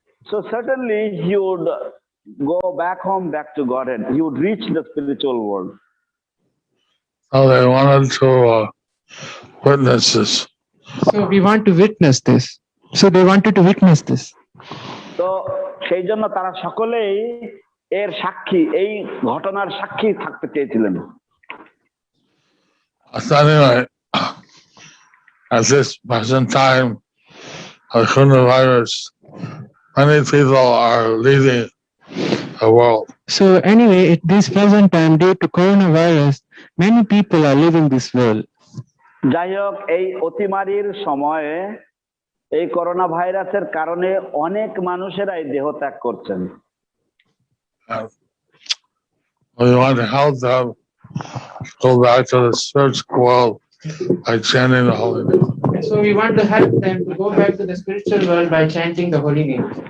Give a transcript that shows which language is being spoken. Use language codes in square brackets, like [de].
[en] So certainly he would go back home, back to Godhead. He would reach the spiritual world. So they wanted to witness this. So we want to witness this. So they wanted to witness this. [bn] তো সেই জন্য তারা সকলেই এর সাক্ষী, এই ঘটনার সাক্ষী থাকতে চেয়েছিলেন। [en] So anyway, at this present time of coronavirus, many people are leaving the world. So anyway, at this present time, due to coronavirus, many people are leaving this world. [bn] যাই হোক, এই অতিমারীর সময়ে এই করোনা ভাইরাসের কারণে অনেক মানুষেরাই দেহ ত্যাগ করছেন। [en] We want to help them go back to the spiritual world by chanting the holy name. So we want to help them to go back to the spiritual world by chanting the holy name.